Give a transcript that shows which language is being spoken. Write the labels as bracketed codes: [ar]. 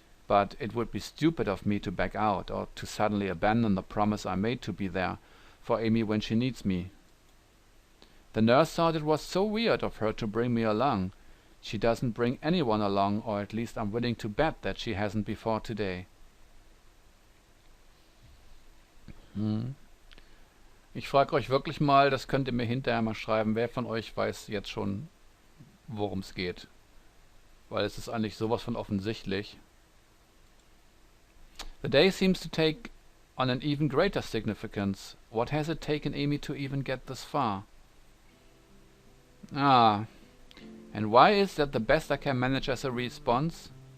[en] but it would be stupid of me to back out or to suddenly abandon the promise I made to be there for Amy when she needs me. The nurse thought it was so weird of her to bring me along. She doesn't bring anyone along, or at least I'm willing to bet that she hasn't before today. [de] Ich frage euch wirklich mal, das könnt ihr mir hinterher mal schreiben, wer von euch weiß jetzt schon, worum es geht. Weil es ist eigentlich sowas von offensichtlich. [en] The day seems to take on an even greater significance. What has it taken Amy to even get this far? Ah, and why is that the best I can manage as a response?